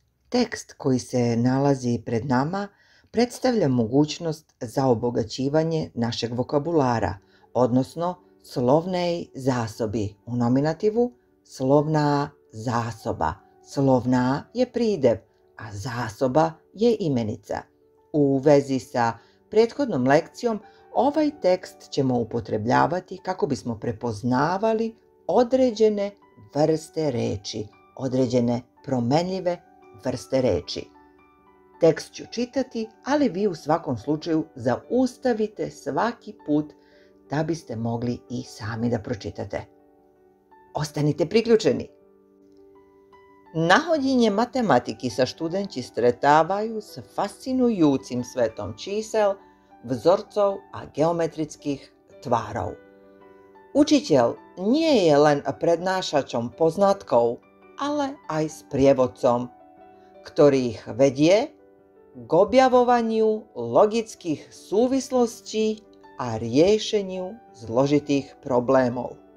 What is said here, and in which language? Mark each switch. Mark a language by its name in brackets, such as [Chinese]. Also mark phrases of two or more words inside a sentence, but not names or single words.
[Serbian] Tekst koji se nalazi pred nama predstavlja mogućnost za obogaćivanje našeg vokabulara, odnosno [Slovak] slovnej zásoby. [Serbian] U nominativu [Slovak] slovná zásoba. [Serbian] Slovná je prídev, a zásoba je imenica. U vezi sa prethodnom lekcijom ovaj tekst ćemo upotrebljavati kako bismo prepoznavali određene vrste reči, određene promenljive vrste reči. Tekst ću čitati, ali vi u svakom slučaju zaustavite svaki put da biste mogli i sami da pročitate. Ostanite priključeni. [Slovak] Na hodinje matematiki sa študenti stretávaju s fascinujúcim svetom čísel, vzorcov a geometrických tvárov. Učiteľ nie je len prednášačom poznatkov, ale aj sprievodcom, ktorý ich vedie k objavovaniu logických súvislostí a riešeniu zložitých problémov.